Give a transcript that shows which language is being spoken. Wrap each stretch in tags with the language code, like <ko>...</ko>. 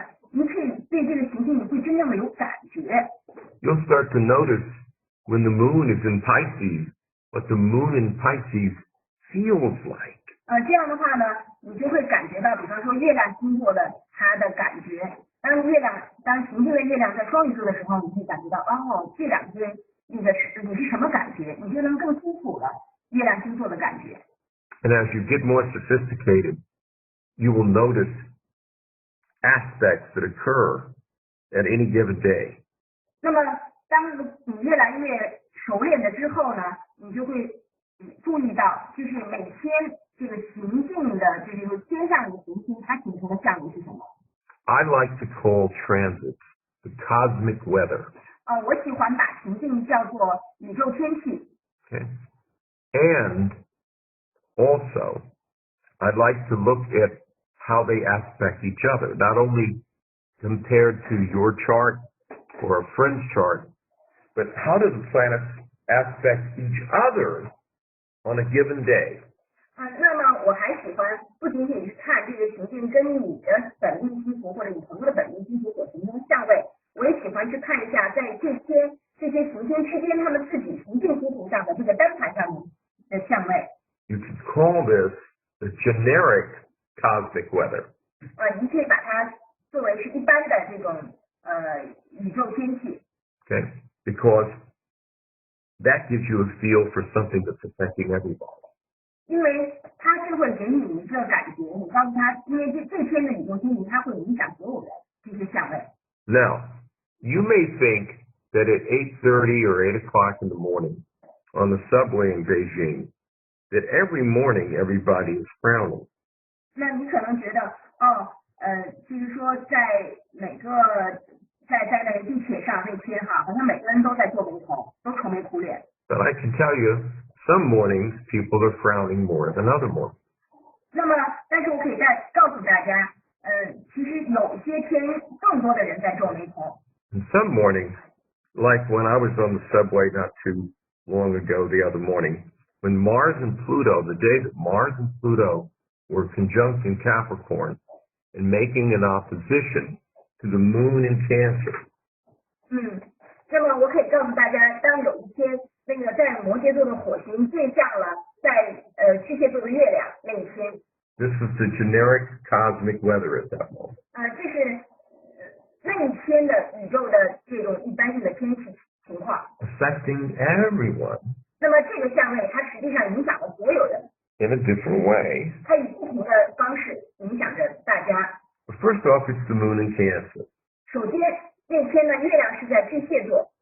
<zh>你可以对这个行星你会真正的有感觉。</zh> <en>You'll start to notice when the moon is in Pisces, what the moon in Pisces feels like.</en> <zh>这样的话呢，你就会感觉到，比方说月亮经过的它的感觉。当行星的月亮在双鱼座的时候，你会感觉到，这两边你是什么感觉，你就能更清楚了月亮星座的感觉。</zh> <en>And as you get more sophisticated, you will notice aspects that occur at any given day.</en> <zh>那么当你越来越熟练了之后呢，你就会注意到，就是每天这个行进的这个天上的行星它形成的项目是什么。</zh> <en>I like to call transits the cosmic weather.</en> <zh>我喜欢把行进叫做宇宙天气。</zh> <en>Okay. And also, I'd like to look at how they aspect each other, not only compared to your chart or a friend's chart, but how do the planets aspect each other on a given day?</en> <zh>那么我还喜欢不仅仅是看这个行星跟你的本命星图或者你朋友的本命星图所形成的相位，我也喜欢去看一下在这些行星之间它们自己行星星图上的这个单盘上面的相位。</zh> <en>You could call this the generic cosmic weather.</en> <zh>你可以把它作为是一般的这种宇宙天气。</zh> <en>Okay, because that gives you a feel for something that's affecting everybody.</en> <zh>因为它是会给你一个感觉，你告诉他，因为这天的宇宙天气它会影响所有的这些相位。</zh> <en>Now, you may think that at 8:30 or 8 o'clock in the morning on the subway in Beijing, that every morning everybody is frowning.</en> <zh>那你可能觉得，就是说在每个在那个地铁上那天哈，好像每个人都在皱眉头，都愁眉苦脸。</zh> <en>But I can tell you, some mornings people are frowning more than other mornings.</en> <zh>那么，但是我可以再告诉大家，其实有些天更多的人在皱眉头。</zh> <en>And some mornings, like when I was on the subway not too long ago the other morning, when Mars and Pluto, the day that Mars and Pluto were conjunct in Capricorn and making an opposition to the moon in Cancer.</en> <zh>那么我可以告诉大家，当有一天那个在摩羯座的火星对向了在巨蟹座的月亮那一天。</zh> <en>This is the generic cosmic weather at that moment.</en> <zh>这是那一天的宇宙的这种一般性的天气情况。</zh> <en>Affecting everyone.</en> <zh>那么这个相位它实际上影响了所有人。</zh> <en>in a different way.</en> <zh>它以不同的方式影响着大家。</zh> <en>First off, it's the moon in Cancer,</en> <zh>首先，那天呢，月亮是在巨蟹座，</zh>